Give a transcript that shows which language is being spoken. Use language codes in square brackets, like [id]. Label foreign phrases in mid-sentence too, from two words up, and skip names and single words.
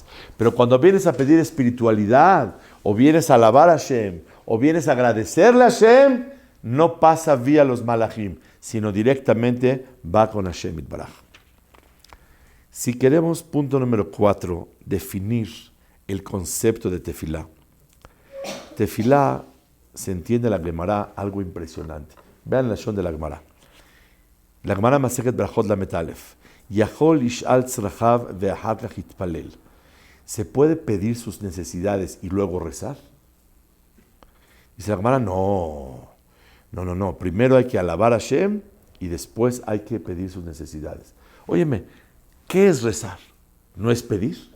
[es] Pero cuando vienes a pedir espiritualidad, o vienes a alabar a Hashem, o vienes a agradecerle a Hashem, no pasa vía los malajim, sino directamente va con [he] השם יתברך. [es] Si queremos, punto número 4, definir el concepto de tefilá. Tefilá se entiende en la Gemara algo impresionante. Vean la shon de la Gemara. [he] La גמרא מסכת ברכות למד אלף יכול ישאל צרכיו ואחר כך יתפלל. [es] ¿Se puede pedir sus necesidades y luego rezar? Dice la Gemara, no. Primero hay que alabar a Hashem y después hay que pedir sus necesidades. Óyeme, ¿qué es rezar? ¿No es pedir?